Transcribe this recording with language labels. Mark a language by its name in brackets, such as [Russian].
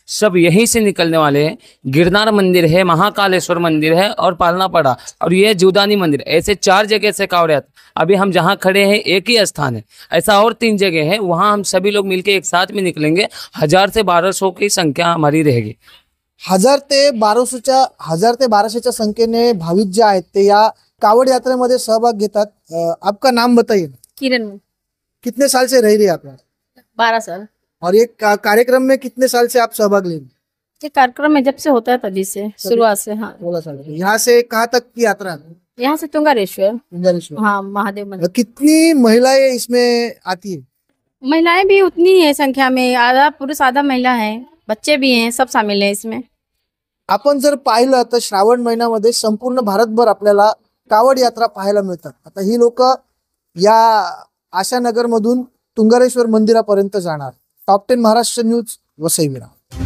[Hindi] सब यहीं से निकलने वाले हैं. गिरनार मंदिर है, महाकालेश्वर मंदिर है और पालनापड़ा और ये जुदानी मंदिर. ऐसे 4 जगह से कावड़. अभी हम जहाँ खड़े हैं एक ही स्थान है, ऐसा और 3 जगह है. वहाँ हम सभी लोग मिलकर एक साथ में निकलेंगे. 1000 से 1200 की संख्या हमारी रहेगी. [Marathi] 1000 ते 1200च्या संख्येने भाविक जे आहेत ते या कावड यात्रेमध्ये सहभाग घेतात. [Hindi] आपका नाम बताइए? किरण. कितने साल से रह रही है आप? 12 साल. और ये कार्यक्रम में कितने साल से आप सहभाग ले रहे? ये कार्यक्रम में जब से होता है तभी से, शुरुआत से. हाँ, 16 साल. यहाँ से कहाँ तक की यात्रा है? यहाँ से तुंगारेश्वर. तुंगारेश्वर. हाँ, महादेव मंदिर. कितनी महिलाएं इसमें आती है? महिलाएं भी उतनी ही है संख्या में. आधा पुरुष आधा महिला है, बच्चे भी हैं, सब शामिल हैं इसमें. [Marathi] आपण जर पाहिलं तर श्रावण महिन्यामध्ये संपूर्ण भारतभर आपल्याला कावड यात्रा पाहायला मिळतात. आता ही लोक या आशानगर मधून तुंगारेश्वर मंदिरापर्यंत जाणार. Top 10 Maharashtra news, Vasai Virar.